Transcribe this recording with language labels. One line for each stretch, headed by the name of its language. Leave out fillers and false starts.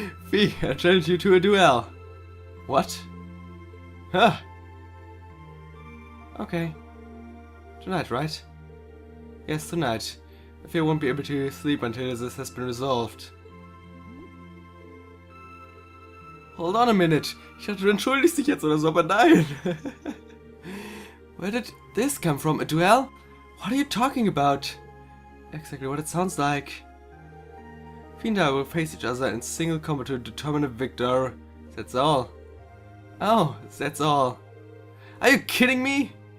English: Fee, I challenge you to a duel. What? Huh? Okay. Tonight, right? Yes, tonight. I fear I won't be able to sleep until this has been resolved. Hold on a minute.
German: Ich dachte, du entschuldigst dich jetzt oder so, aber nein.
English: Where did this come from? A duel? What are you talking about? Exactly what it sounds like. Fee and I will face each other in single combat to determine a victor. That's all. Oh, that's all. Are you kidding me?